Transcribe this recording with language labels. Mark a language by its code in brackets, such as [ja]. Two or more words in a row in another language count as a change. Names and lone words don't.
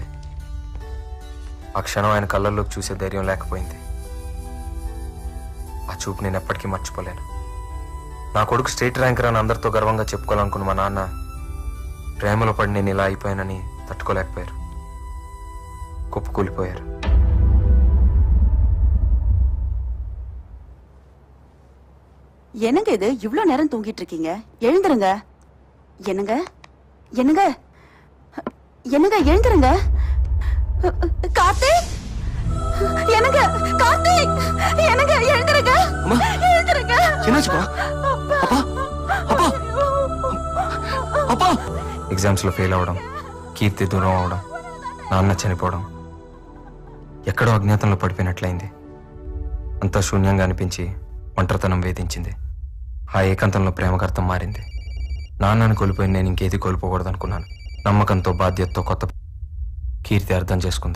[te] ఆ క్షణం ఆయన కళ్ళల్లోకి చూసే ధైర్యం లేకపోయింది. ఆ చూపు నేను ఎప్పటికీ మర్చిపోలేను. నా కొడుకు స్టేట్ ర్యాంకర్ అని అందరితో గర్వంగా చెప్పుకోవాలనుకున్న మా నాన్న ప్రేమలో పడి నేను ఇలా అయిపోయానని తట్టుకోలేకపోయారు. కుప్పకూలిపోయారు. [ta] என்னங்க இது இவ்ளோ நேரம் தூங்கிட்டு இருக்கீங்க? எழுந்துருங்க. என்னங்க என்னங்க என்னங்க எழுந்துருங்க. கார்த்திக், என்னங்க கார்த்திக், என்னங்க எழுந்துருங்க. எழுந்துருங்க. என்னாச்சுப்பா? அப்பா அப்பா அப்பா. [te] ఎగ్జామ్స్లో ఫెయిల్ అవ్వడం, కీర్తి దూరం అవడం, నాన్న చనిపోవడం, ఎక్కడో అజ్ఞాతంలో పడిపోయినట్లయింది. అంతా శూన్యంగా అనిపించి ఒంటరితనం వేధించింది. ఆ ఏకాంతంలో ప్రేమకు అర్థం మారింది. నాన్నని కోల్పోయి నేను ఇంకేది కోల్పోకూడదు అనుకున్నాను. నమ్మకంతో, బాధ్యతతో కొత్త కీర్తి అర్థం చేసుకుంది.